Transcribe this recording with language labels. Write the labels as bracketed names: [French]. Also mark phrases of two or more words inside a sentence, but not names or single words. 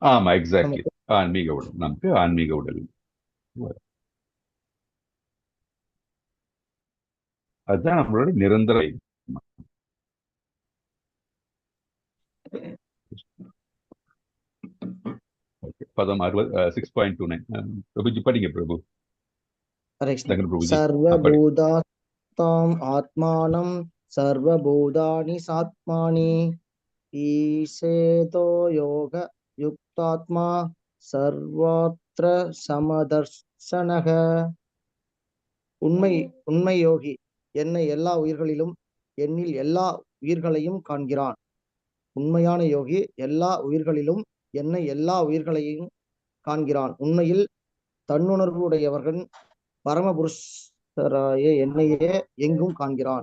[Tamil] ஆமா, எக்ஸாக்ட்லி. ஆன்மீக உடல், நமக்கு ஆன்மீக உடல். அதுதான் நம்மளோட நிரந்தர. பதம் 6.29. பிரபுஜி படிங்க பிரபு. [Sanskrit] हरे कृष्ण। [Tamil] தங்கன் பிரபுஜி படி. [Sanskrit] सर्वभूतात्माम् आत्मानं सर्वभूतानि सात्मानि ईशेतो योग युक्तात्मा सर्वत्र समदर्शनः। [Tamil] உண்மை யோகி என்னை எல்லா உயிர்களிலும் என்னில் எல்லா உயிர்களையும் காண்கிறான். உண்மையான யோகி எல்லா உயிர்களிலும் என்னை எல்லா உயிர்களையும் காண்கிறான். உண்மையில் தன்னுணர்வு உடையவர்கள் பரமபுருஷராய என்னையே எங்கும் காண்கிறான்.